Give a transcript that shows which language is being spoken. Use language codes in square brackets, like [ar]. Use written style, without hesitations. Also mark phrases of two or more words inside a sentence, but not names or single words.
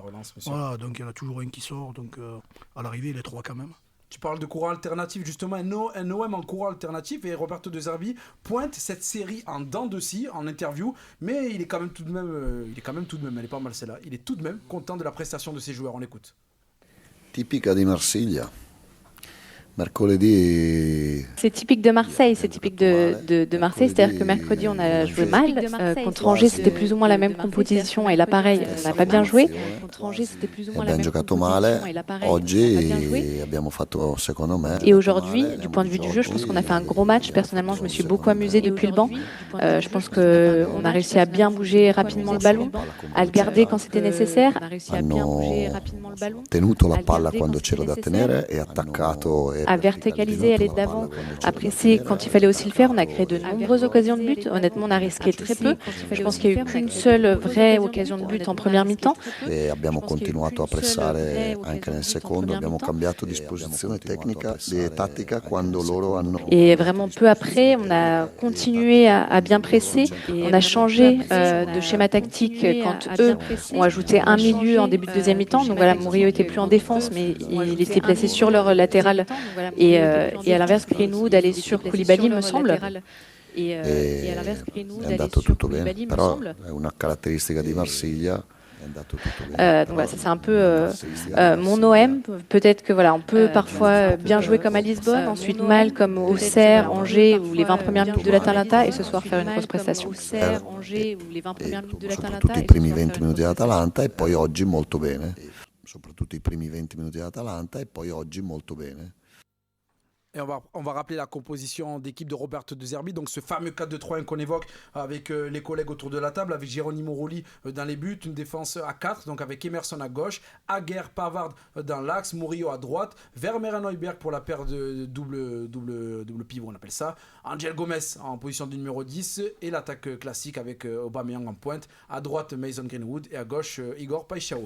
[fr] Voilà, donc il y en a toujours un qui sort, donc à l'arrivée il est 3 quand même. Tu parles de courant alternatif, justement, un OM en courant alternatif, et Roberto De Zerbi pointe cette série en dents de scie, en interview, mais il est quand même tout de même, elle est pas mal celle-là, il est tout de même content de la prestation de ses joueurs, on l'écoute. [it] Tipica di Marsiglia. Mercoledì. [fr] C'est typique de Marseille, c'est typique de Marseille, c'est-à-dire que mercredi on a joué mal, contre Angers c'était plus ou moins la même composition et là pareil on n'a pas bien joué, contre Angers c'était plus ou moins la même composition et là pareil on n'a pas bien joué. [it] Abbiamo fatto, secondo me, [fr] Et aujourd'hui, du point de vue du jeu, je pense qu'on a fait un gros match, personnellement je me suis beaucoup amusée depuis le banc, je pense qu'on a réussi à bien bouger rapidement le ballon, à le garder quand c'était nécessaire, on a réussi à bien bouger rapidement le ballon, [it] tenuto la palla quando c'era da tenere e attaccato [fr] à verticaliser, aller de l'avant, à presser quand il fallait aussi le faire. On a créé de nombreuses occasions de but. Honnêtement, on a risqué très peu. Je pense qu'il n'y a eu qu'une seule vraie occasion de but en première mi-temps. [it] e abbiamo continuato a pressare anche nel secondo. Abbiamo cambiato disposizione tecnica e tattica quando loro hanno. [fr] Et vraiment peu après, on a continué à bien presser. On a changé de schéma tactique quand eux ont ajouté un milieu en début de deuxième mi-temps. Donc voilà, Murillo était plus en défense, mais il était placé sur leur latéral. Et à l'inverse, Greenwood allait sur Koulibaly, me semble. Et à l'inverse, Greenwood allait sur Koulibaly, me semble. [it] È una caratteristica di Marsiglia. [fr] Donc voilà, ça c'est un peu mon OM. Peut-être que voilà, on peut parfois bien jouer comme à Lisbonne, ensuite mal comme au Auxerre, Angers ou les 20 premières minutes de l'Atalanta et ce soir faire une grosse prestation. [it] Soprattutto i primi 20 minuti dell'Atalanta e poi oggi molto bene. Soprattutto i primi 20 minuti dell'Atalanta e poi oggi molto bene. [fr] Et on va rappeler la composition d'équipe de Roberto De Zerbi, donc ce fameux 4-2-3-1 qu'on évoque avec les collègues autour de la table, avec Geronimo Rulli dans les buts, une défense à 4, donc avec Emerson à gauche, Aguerre, Pavard dans l'axe, Murillo à droite, Vermeer et Neuberg pour la paire de double pivot, on appelle ça, Angel Gomez en position de numéro 10 et l'attaque classique avec Aubameyang en pointe, à droite Mason Greenwood et à gauche Igor Paixão.